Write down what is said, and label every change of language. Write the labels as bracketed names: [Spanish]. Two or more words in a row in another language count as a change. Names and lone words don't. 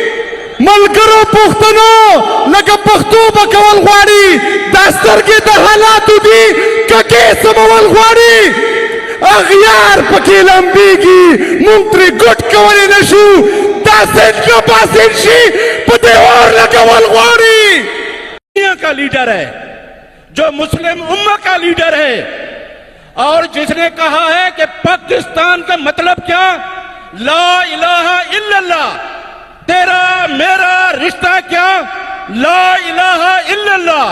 [Pashto] ملګرو پښتنو لکه پښتو به کول غواړي، دا سترګې د حالاتو دي ککې سمول غواړي. اغیار پکې لمبېږي مونږ ترې ګوټ کولی نه شو، دا سیند که باسین شي په دیوار لګول غواړي. [Urdu] دنیا کا لیڈر ہے جو مسلم امہ کا لیڈر ہے، اور جس نے کہا ہے کہ پاکستان کا مطلب کیا، [Arabic] لا الہ الا اللہ. [Urdu] تیرا میرا رشتہ کیا، [Arabic] لا الہ الا اللہ.